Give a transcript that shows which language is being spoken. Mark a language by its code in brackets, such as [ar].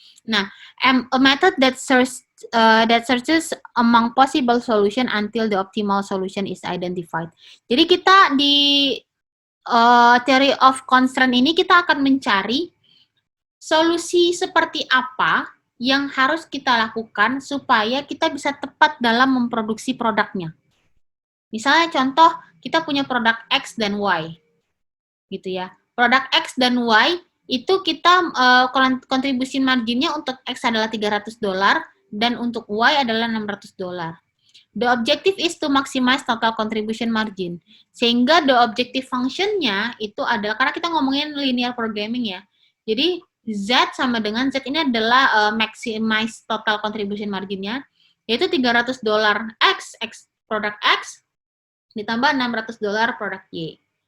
[en] Nah, a method that searches among possible solution until the optimal solution is identified. [id] Jadi kita di theory of constraint ini kita akan mencari solusi seperti apa yang harus kita lakukan supaya kita bisa tepat dalam memproduksi produknya. Misalnya contoh, kita punya produk X dan Y, gitu ya. Produk X dan Y itu kita kontribusi marginnya untuk X adalah $300 dan untuk Y adalah $600. [en] The objective is to maximize total contribution margin. [id] Sehingga [en] the objective function-nya [id] itu adalah, karena kita ngomongin linear programming ya, jadi Z sama dengan Z ini adalah [en] maximize total contribution margin-nya, [id] yaitu $300 X produk X ditambah $600 produk Y.